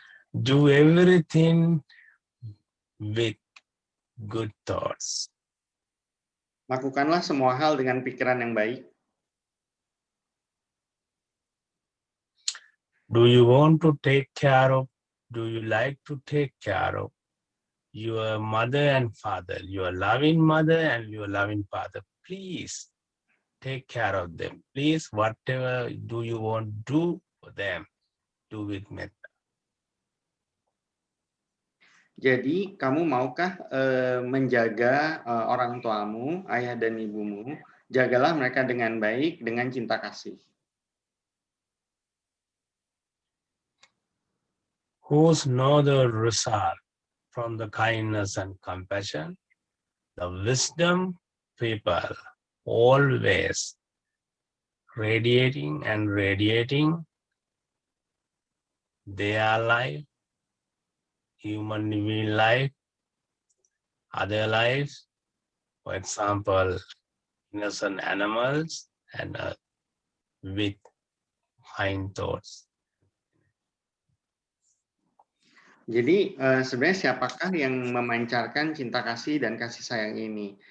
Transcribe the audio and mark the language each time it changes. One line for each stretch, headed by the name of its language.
English: Do everything with good thoughts.
Indonesian: Lakukanlah semua hal dengan pikiran yang baik.
English: Do you want to take care of? Do you like to take care of your mother and father, your loving mother and your loving father? Please take care of them. Please, whatever do you want to do for them, do with metta.
Indonesian: Jadi kamu maukah menjaga orang tuamu, ayah dan ibumu? Jagalah mereka dengan baik, dengan cinta kasih.
English: Whose know the result from the kindness and compassion, the wisdom people always radiating and radiating their life, human being life, other lives, for example, innocent animals, and with kind thoughts.
Indonesian: Jadi sebenarnya siapakah yang memancarkan cinta kasih dan kasih sayang ini?